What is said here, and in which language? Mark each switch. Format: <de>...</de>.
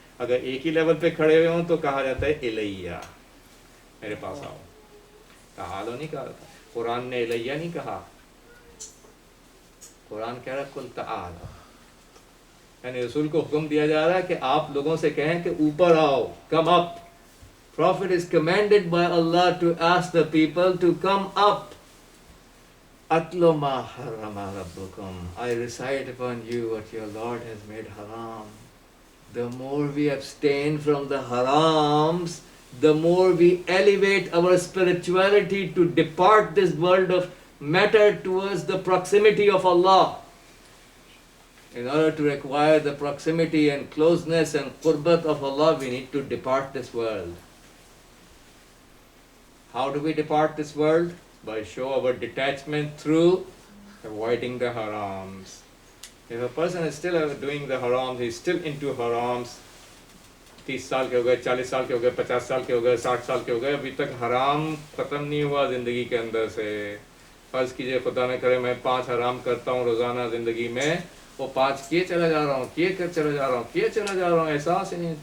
<ur>اگر ایک ہی لیول پہ کھڑے ہوئے ہوں تو کہا جاتا ہے الیہ، میرے پاس آؤ. تعالو نہیں کہا جاتا. قرآن نے الیہ نہیں کہا، قرآن کہہ رہا ہے قل تعالوا. یعنی رسول کو حکم دیا جا رہا ہے کہ آپ لوگوں سے کہیں کہ اوپر آؤ،</ur> <en>come up. Prophet is commanded by Allah to ask the people to come up.</en> <ar>Atlu ma harrama rabbukum.</ar> <en>I recite upon you what your Lord has made haram. The more we abstain from the harams, the more we elevate our spirituality to depart this world of matter towards the proximity of Allah. In order to acquire the proximity and closeness and qurbat of Allah, we need to depart this world. How do we depart this world? By show our detachment through avoiding the harams. If a person is still doing the harams, he is still into harams,</en> <ur>30 سال کے ہو گئے، 40 سال کے ہو گئے، 50 سال کے ہو گئے، 60 سال کے ہو گئے، ابھی تک حرام ختم نہیں ہوا زندگی کے اندر سے. فرض کیجئے خدا نہ کرے میں 5 حرام کرتا ہوں روزانہ زندگی میں، وہ 5 کیے چلا جا رہا ہوں، کیے چلا جا رہا ہوں، کیے چلا جا رہا ہوں، احساس ہی نہیں.</ur>